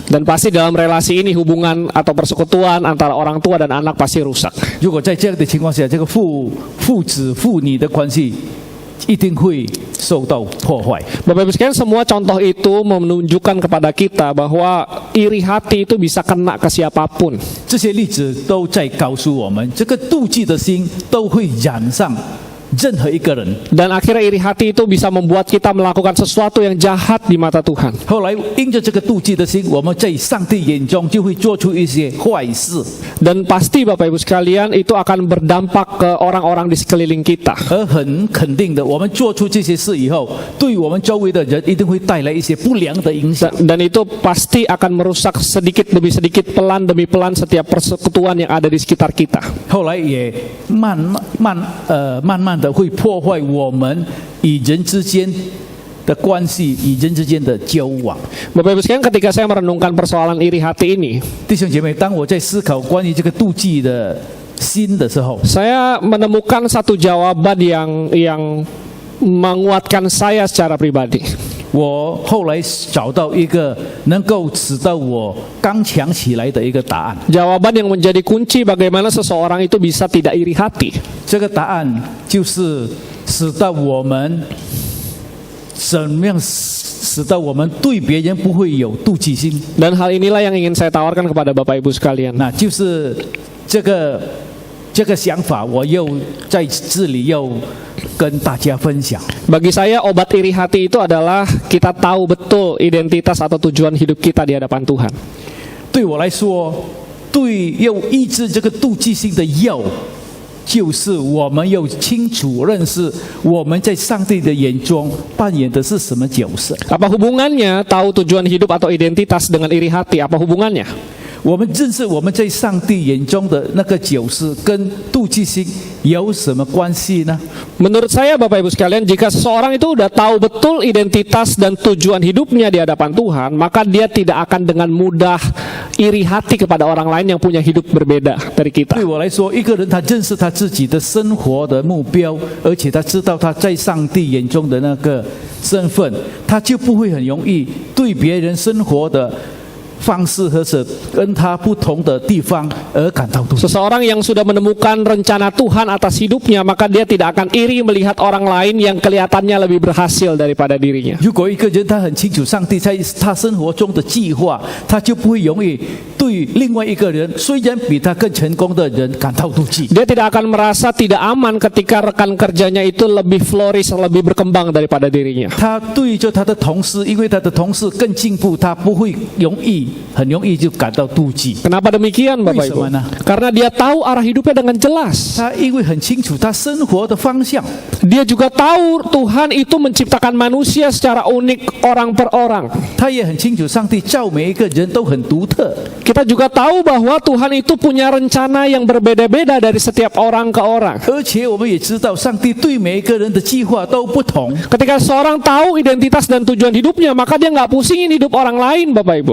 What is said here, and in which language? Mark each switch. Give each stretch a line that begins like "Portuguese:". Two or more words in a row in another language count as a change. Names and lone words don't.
Indonesian: Dan pasti dalam relasi ini hubungan atau persekutuan antara orang tua dan anak pasti rusak.
Chinese: 如果在这样的情况下，这个父子父女的关系一定会受到破坏。
Indonesian: Bapak Ibu sekalian, semua contoh itu menunjukkan kepada kita bahwa iri hati itu bisa kena ke siapapun.
Chinese: 这些例子都在告诉我们，这个妒忌的心都会染上任何一个人。
Indonesian: Dan akhirnya iri hati itu bisa membuat kita melakukan sesuatu yang jahat di mata Tuhan.
Chinese: 后来因着这个妒忌的心，我们在上帝眼中就会做出一些坏事，
Indonesian: Dan pasti Bapak Ibu sekalian itu akan berdampak ke orang-orang di sekeliling kita.
Chinese: 而很肯定的，我们做出这些事以后，对我们周围的人一定会带来一些不良的影响。
Indonesian: Dan itu pasti akan merusak sedikit demi sedikit, pelan demi pelan setiap persekutuan yang ada di sekitar kita.
Chinese: 后来也慢慢的会破坏我们与人之间的关系，与人之间的交往。
Indonesian: Bapak Ibu sekalian, ketika saya merenungkan persoalan iri hati ini,
Chinese: 弟兄姐妹，当我在思考关于这个妒忌的心的时候，
Indonesian: saya menemukan satu jawaban yang menguatkan saya secara pribadi.
Chinese: 我后来找到一个能够使到我刚强起来的一个答案。
Indonesian: Jawaban yang menjadi kunci bagaimana seseorang itu bisa tidak iri hati.
Chinese: 这个答案就是使到我们怎么样使到我们对别人不会有妒忌心。
Indonesian: Dan hal inilah yang ingin saya tawarkan kepada Bapak Ibu sekalian.
Chinese: 那就是这个想法，我又在这里又跟大家分享。
Indonesian: Bagi saya obat iri hati itu adalah kita tahu betul identitas atau tujuan hidup kita di hadapan Tuhan.
Chinese: 对我来说，对要医治这个妒忌心的药，就是我们要清楚认识我们在上帝的眼中扮演的是什么角色。
Indonesian: Apa hubungannya tahu tujuan hidup atau identitas dengan iri hati? Apa hubungannya?
Chinese: 我们认识我们在上帝眼中的那个角色跟妒忌心有什么关系呢？
Indonesian: Menurut saya Bapak Ibu sekalian, jika seseorang itu udah tahu betul identitas dan tujuan hidupnya di hadapan Tuhan, maka dia tidak akan dengan mudah iri hati kepada orang lain yang punya hidup berbeda dari kita.
Chinese: 对我来说，一个人他认识他自己的生活的目标，而且他知道他在上帝眼中的那个身份，他就不会很容易对别人生活的方式和是跟他不同的地方而感到妒忌。
Indonesian: Seseorang yang sudah menemukan rencana Tuhan atas hidupnya, maka dia tidak akan iri melihat orang lain yang kelihatannya lebih berhasil daripada dirinya.
Chinese: 如果一个人他很清楚上帝在他生活中的计划，他就不会容易对另外一个人虽然比他更成功的人感到妒忌。
Indonesian: Dia tidak akan merasa tidak aman ketika rekan kerjanya itu lebih flourish, lebih berkembang daripada dirinya.
Chinese: 他对着他的同事，因为他的同事更进步，他不会很容易就感到妒忌。
Indonesian: Kenapa demikian Bapak Ibu?
Chinese: 为什么呢？
Indonesian: Karena dia tahu arah hidupnya dengan jelas.
Chinese: 他因为很清楚他生活的方向，
Indonesian: Dia juga tahu Tuhan itu menciptakan manusia secara unik orang per orang.
Chinese: 他也很清楚上帝造每一个人都很独特。
Indonesian: Kita juga tahu bahwa Tuhan itu punya rencana yang berbeda-beda dari setiap orang ke orang.
Chinese: 而且我们也知道，上帝对每一个人的计划都不同。
Indonesian: Ketika seorang tahu identitas dan tujuan hidupnya, maka dia nggak pusingin hidup orang lain, Bapak Ibu.